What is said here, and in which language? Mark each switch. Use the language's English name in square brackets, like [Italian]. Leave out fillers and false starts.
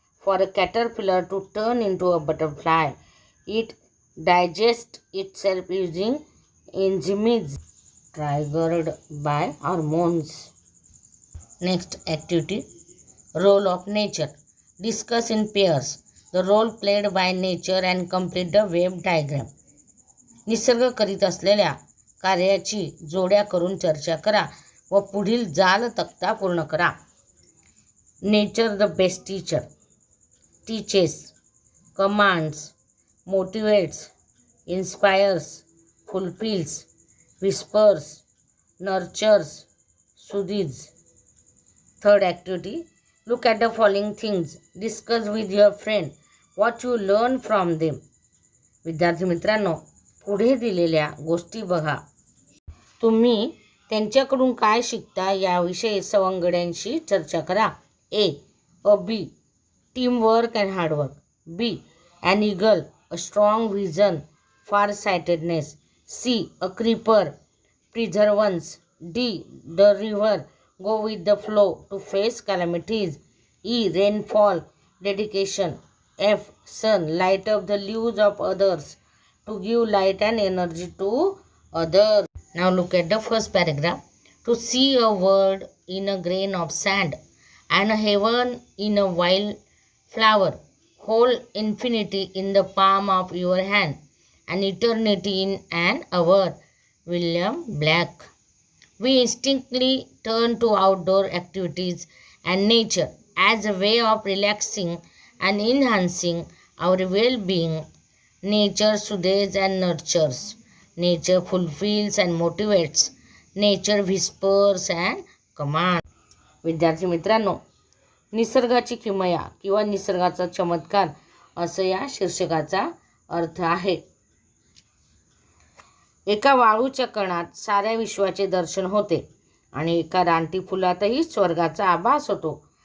[English] For a caterpillar to turn into a butterfly, it digests itself using enzymes triggered by hormones. Next activity, role of nature. Discuss in pairs the role played by nature and complete the web diagram. [Marathi] निसर्ग करीत असलेल्या कार्याची जोड्या करून चर्चा करा व पुढील जाल तक्ता पूर्ण करा. [English] Nature the best teacher. Teaches, commands, motivates, inspires, fulfills, whispers, nurtures, soothes. Third activity, look at the following things. Discuss with your friend what you learn from them. [Marathi] विद्यार्थी मित्रांनो, पुढे दिलेल्या गोष्टी बघा. तुम्ही त्यांच्याकडून काय शिकता याविषयी सवंगड्यांशी चर्चा करा. [English] A. A bee, teamwork and hard work. B. An eagle, a strong vision, far-sightedness. C. A creeper, perseverance. D. The river, go with the flow to face calamities. E. Rainfall, dedication. F. Sun, light up the lives of others to give light and energy to others. Now look at the first paragraph. To see a world in a grain of sand and a heaven in a wild flower, whole infinity in the palm of your hand, and eternity in an hour. William Blake. We instinctively turn to outdoor activities and nature as a way of relaxing and enhancing our well being. Nature soothes and nurtures. Nature fulfills and motivates. Nature whispers and commands. [Marathi] विद्यार्थी मित्रांनो, निसर्गाची किमया किंवा निसर्गाचा चमत्कार असं या शीर्षकाचा अर्थ आहे. एका वाळूच्या कणात साऱ्या विश्वाचे दर्शन होते आणि एका रानटी फुलातही स्वर्गाचा आभास होतो.